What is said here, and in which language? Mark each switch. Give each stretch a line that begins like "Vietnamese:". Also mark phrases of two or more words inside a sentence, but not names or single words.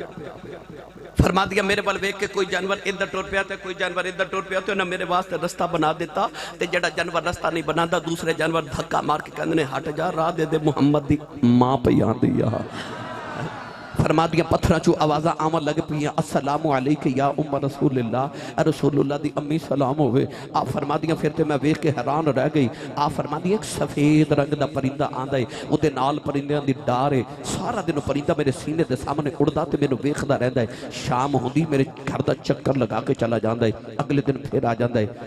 Punjabi: فرما دیا میرے وال ویکھ کے کوئی جانور ادھر ٹر پیا تے کوئی جانور ادھر ٹر پیا، تو انہیں میرے واسطے راستہ بنا دتا تے جیڑا جانور راستہ نہیں بناتا دوسرے جانور دھکا مار کے کہندے نے ہٹ جا، راہ دے دے، محمد دی ماں پئی آندی آ. فرما دیا پتھراں چوں آوازاں آون لگ پئیاں,
Arabic: السلام عليك يا أم رسول الله,
Punjabi: رسول اللہ دی امی سلام ہووے. آ فرما دیا فیر تے میں ویکھ کے حیران رہ گئی۔ آ فرما دیا ایک سفید رنگ دا پرندہ آندا ہے، اوہدے نال پرندیاں دی ڈار ہے، سارا دن پرندہ میرے سینے دے سامنے اڈدا تے مینوں ویکھدا رہندا ہے. شام ہوندی میرے گھر دا چکر لگا کے چلا جاندا ہے، اگلے دن فیر آ جاندا ہے.